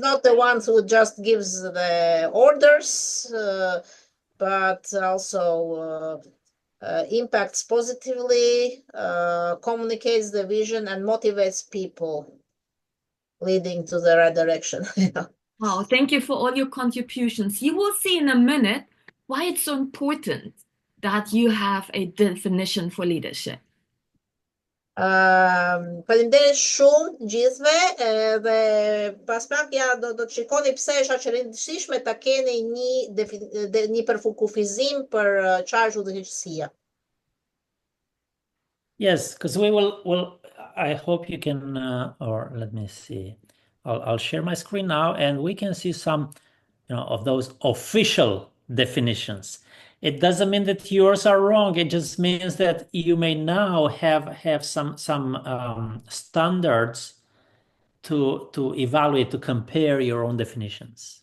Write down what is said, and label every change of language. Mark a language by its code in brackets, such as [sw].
[en] not the one who just gives the orders, but also impacts positively, communicates the vision, and motivates people, leading to the right direction. Wow, thank you for all your contributions. You will see in a minute why it's so important that you have a definition for leadership. [sq] Faleminderit shumë gjithëve dhe pas pak ja do të shikoni pse është aq e rëndësishme ta keni një përkufizim për çfarë është udhëheqësia. [en] Yes, because I hope you can, or let me see. I'll share my screen now, and we can see some, of those official definitions. It doesn't mean that yours are wrong. It just means that you may now have some standards to evaluate, to compare your own definitions.